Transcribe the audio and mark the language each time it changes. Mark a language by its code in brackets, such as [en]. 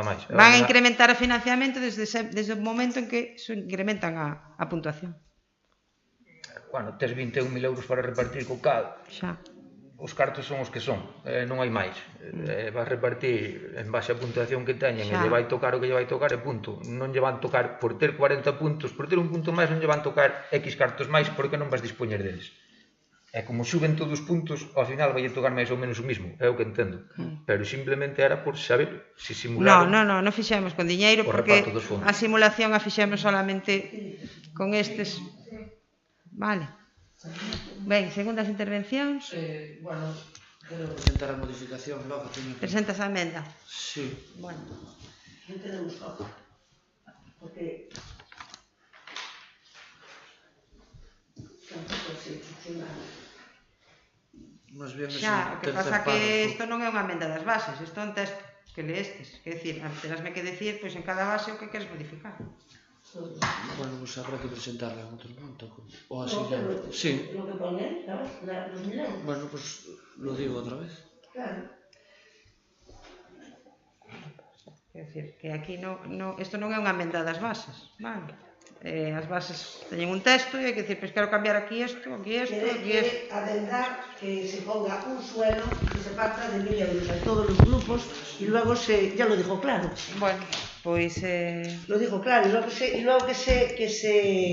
[gl] Van a incrementar o financiamento desde o momento en que se incrementan a puntuación. Bueno, tes 21.000 euros para repartir co cal. Xa. Os cartos son os que son, non hai máis. Vas repartir en base á puntuación que teñen e lle vai tocar o que lle vai tocar e punto. Non lle van tocar, por ter 40 puntos, por ter un punto máis non lle van tocar X cartos máis porque non vas dispoñer deles. E como suben todos os puntos, ao final vai tocar máis ou menos o mismo, é o que entendo. Pero simplemente era por saber se simularon. Non fixemos con diñeiro porque a simulación a fixemos solamente con estes. Vale. Ben, segundas intervencións. Bueno, quero presentar a modificación logo. Presentas a emenda? Sí. Bueno. Non tenemos copa. Porque... tampouco se funciona. Xa, o que pasa que isto non é unha emenda das bases, isto é un texto que leestes. Quer dicir, terásme que decir, pois en cada base o que queres modificar. [es] Bueno, pues habrá que presentarla en otro momento. O así ya. Sí. Lo que pone, ¿sabes? Los 1.000 euros. Bueno, pues lo digo otra vez. Claro. [gl] Quer dicir, que aquí isto non é unha emenda das bases, vale? As bases teñen un texto e hai que dicir, pois quero cambiar aquí isto, aquí isto, aquí isto. [es] Adendar que se ponga un suelo que se parta de 1.000 euros a todos los grupos y luego ya lo dijo claro. [gl] Bueno, pois... [es] Lo dijo claro, y luego que se